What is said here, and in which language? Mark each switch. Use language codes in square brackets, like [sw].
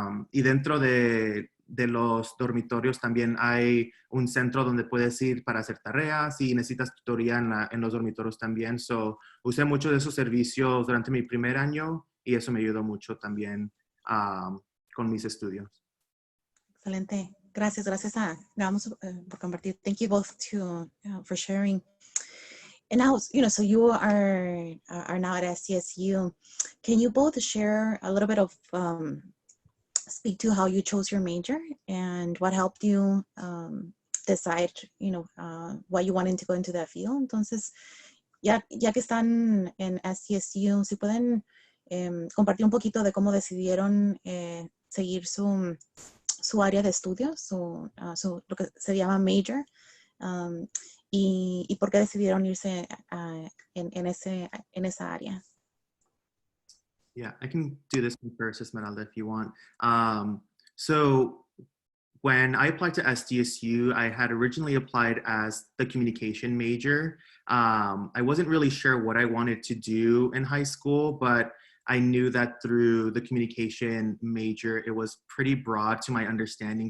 [es] Y dentro de los dormitorios también hay un centro donde puedes ir para hacer tareas, y necesitas tutoría en los dormitorios también. So, usé mucho de esos servicios durante mi primer año, y eso me ayudó mucho también con mis estudios. Excelente. Gracias vamos por compartir. [en] Thank you both for sharing. And now, so you are now at SDSU. Can you both share a little bit of speak to how you chose your major and what helped you decide, why you wanted to go into that field? [es] Entonces, ya que están en SDSU, si pueden compartir un poquito de cómo decidieron seguir su área de estudios, lo que se llama major, y por qué decidieron irse en esa área. [en] Yeah, I can do this one first, Esmeralda, if you want. So when I applied to SDSU, I had originally applied as the communication major. I wasn't really sure what I wanted to do in high school, but I knew that through the communication major, it was pretty broad to my understanding.